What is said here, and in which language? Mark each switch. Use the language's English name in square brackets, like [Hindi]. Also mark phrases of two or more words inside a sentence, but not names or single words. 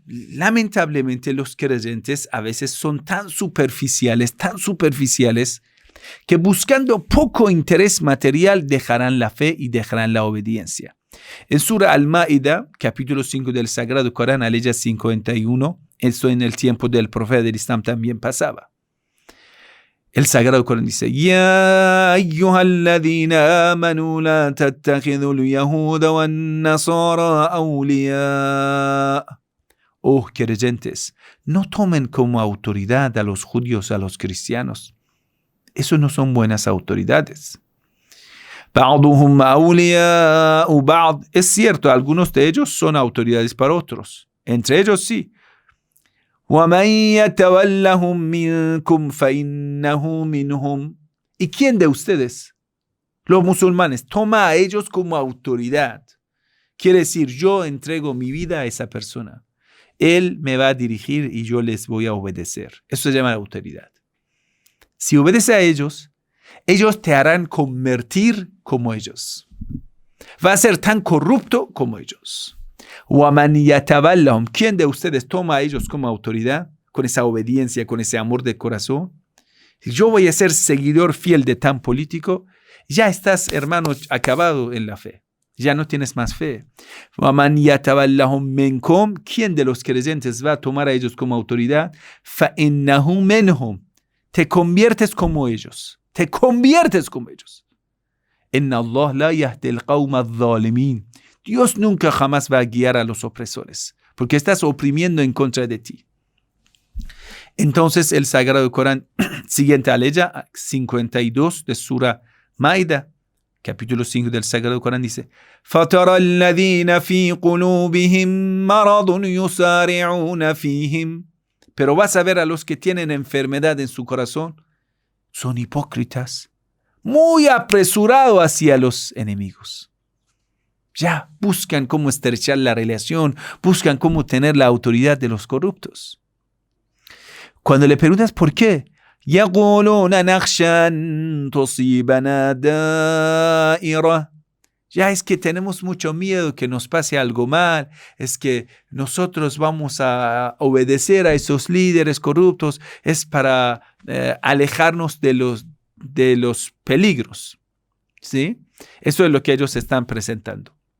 [Spanish] Lamentablemente los creyentes a veces son tan superficiales, que buscando poco interés material dejarán la fe y dejarán la obediencia. En Sura Al-Ma'ida, capítulo 5 del Sagrado Corán, aleya 51, esto en el tiempo del profeta del Islam también pasaba. El Sagrado Corán dice: [Arabic] يا أيها الذين آمنوا لا تتخذوا اليهود والنصارى أولياء. [Spanish] Oh creyentes, no tomen como autoridad a los judíos, a los cristianos. Esos no son buenas autoridades. [Arabic] بعضهم أولياء بعض. [Spanish] Es cierto, algunos de ellos son autoridades para otros. Entre ellos sí. [Arabic] وَمَنْ يَتَوَلَّهُمْ مِنْكُمْ فَإِنَّهُ مِنْهُمْ. [Spanish] ¿Y quién de ustedes, los musulmanes, toma a ellos como autoridad? Quiere decir, yo entrego mi vida a esa persona. Él me va a dirigir y yo les voy a obedecer. Eso se llama autoridad. Si obedeces a ellos, ellos te harán convertir como ellos. Va a ser tan corrupto como ellos. [Arabic] وَمَنْ يَتَوَلَّهُمْ. [Spanish] ¿Quién de ustedes toma a ellos como autoridad? Con esa obediencia, con ese amor de corazón. Si yo voy a ser seguidor fiel de tan político, ya estás, hermano, acabado en la fe. Ya no tienes más fe. [Arabic] وَمَنْ يَتَوَلَّهُمْ مِنْكُمْ. [Spanish] ¿Quién de los creyentes va a tomar a ellos como autoridad? [Arabic] فَإِنَّهُ مِنْهُمْ. [Spanish] Te conviertes como ellos. Te conviertes como ellos. [Arabic] إِنَّ اللَّهَ لَا يَهْدِي الْقَوْمَ الظَّالِمِينَ. [Spanish] Dios nunca jamás va a guiar a los opresores, porque estás oprimiendo en contra de ti. Entonces el Sagrado Corán, siguiente aleya, 52 de Sura Maida, capítulo 5 del Sagrado Corán dice: [Arabic] فَتَرَى الَّذِينَ فِي قُلُوبِهِمْ مَرَضٌ يُسَارِعُونَ فِيهِمْ. [Spanish] Pero vas a ver a los que tienen enfermedad en su corazón, son hipócritas, muy apresurados hacia los enemigos. Ya buscan cómo estrechar la relación, buscan cómo tener la autoridad de los corruptos. Cuando le preguntas por qué, [Arabic] يَقُولُونَ نَخْشَى أَن تُصِيبَنَا دَائِرَةٌ. [Spanish] Ya es que tenemos mucho miedo que nos pase algo mal, es que nosotros vamos a obedecer a esos líderes corruptos, es para alejarnos de los peligros. ¿Sí? Eso es lo que ellos están presentando.